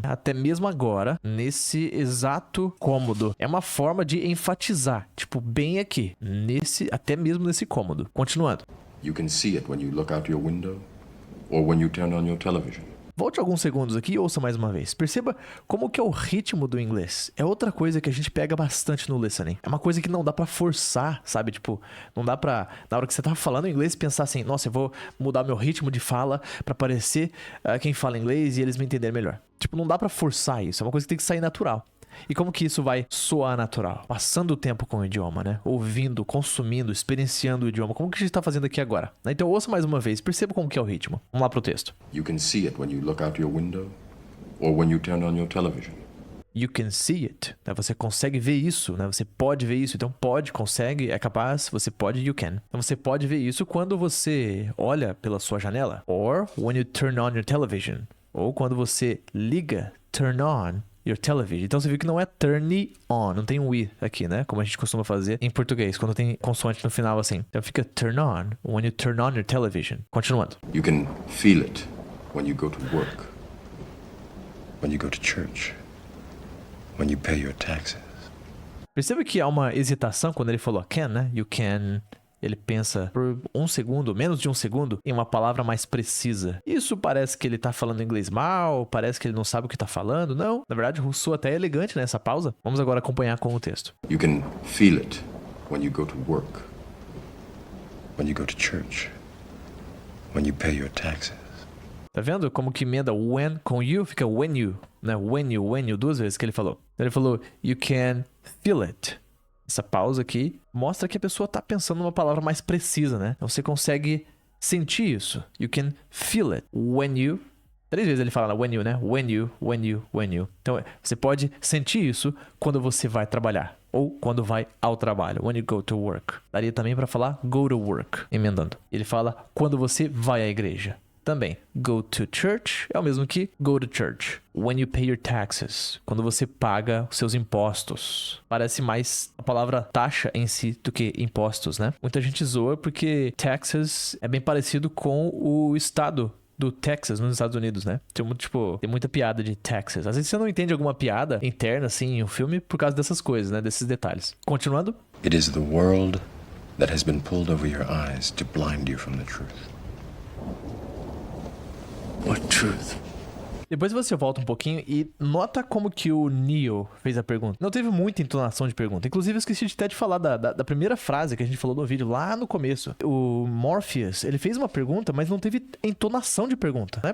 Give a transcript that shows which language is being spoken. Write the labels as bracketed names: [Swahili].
[Portuguese] Até mesmo agora, nesse exato cômodo. É uma forma de enfatizar. Tipo, bem aqui. Até mesmo nesse cômodo. Continuando. [English] You can see it when you look out your window or when you turn on your television. [Portuguese] Volte alguns segundos aqui e ouça mais uma vez. Perceba como que é o ritmo do inglês. É outra coisa que a gente pega bastante no listening. É uma coisa que não dá pra forçar, sabe? Tipo, não dá pra, na hora que você tá falando inglês, pensar assim, nossa, eu vou mudar meu ritmo de fala pra parecer quem fala inglês e eles me entenderem melhor. Tipo, não dá pra forçar isso. É uma coisa que tem que sair natural. E como que isso vai soar natural? Passando o tempo com o idioma, né? Ouvindo, consumindo, experienciando o idioma. Como que a gente tá fazendo aqui agora? Então ouça mais uma vez, perceba como que é o ritmo. Vamos lá pro texto. [English] You can see it when you look out your window or when you turn on your television. You can see it. Né? [Portuguese] Você consegue ver isso, né? Você pode ver isso. Então pode, consegue, é capaz, você pode, [English] you can. [Portuguese] Então você pode ver isso quando você olha pela sua janela. [English] Or when you turn on your television. [Portuguese] Ou quando você liga, [English] turn on your television. [Portuguese] Então você viu que não é turn on, não tem um i aqui, né? Como a gente costuma fazer em português, quando tem consoante no final assim. Então fica [English] turn on, when you turn on your television. [Portuguese] Continuando. [English] You can feel it when you go to work, when you go to church, when you pay your taxes. [Portuguese] Perceba que há uma hesitação quando ele falou can, né? [English] You can. [Portuguese] Ele pensa por um segundo, menos de um segundo, em uma palavra mais precisa. Isso parece que ele tá falando inglês mal, parece que ele não sabe o que tá falando. Não, na verdade, o Rousseau até é elegante nessa pausa. Vamos agora acompanhar com o texto. [English] You can feel it when you go to work, when you go to church, when you pay your taxes. [Portuguese] Tá vendo como que emenda when com you fica when you, né? [English] When you, [Portuguese] duas vezes que ele falou. Ele falou, [English] you can feel it. [Portuguese] Essa pausa aqui mostra que a pessoa tá pensando numa palavra mais precisa, né? Então você consegue sentir isso. [English] You can feel it when you. [Portuguese] 3 vezes ele fala when you, né? [English] When you. [Portuguese] Então você pode sentir isso quando você vai trabalhar. Ou quando vai ao trabalho. [English] When you go to work. [Portuguese] Daria também para falar [English] go to work, [Portuguese] emendando. Ele fala quando você vai à igreja. Também, [English] go to church [Portuguese] é o mesmo que go to church. [English] When you pay your taxes, [Portuguese] quando você paga os seus impostos. Parece mais a palavra taxa em si do que impostos, né? Muita gente zoa porque taxes é bem parecido com o estado do Texas nos Estados Unidos, né? Tem muita piada de Texas. Às vezes você não entende alguma piada interna, assim, em um filme por causa dessas coisas, né? Desses detalhes. Continuando. [English] It is the world that has been pulled over your eyes to blind you from the truth. What truth? [Portuguese] Depois você volta um pouquinho e nota como que o Neo fez a pergunta. Não teve muita entonação de pergunta. Inclusive, eu esqueci até de falar da primeira frase que a gente falou no vídeo, lá no começo. O Morpheus, ele fez uma pergunta, mas não teve entonação de pergunta, né?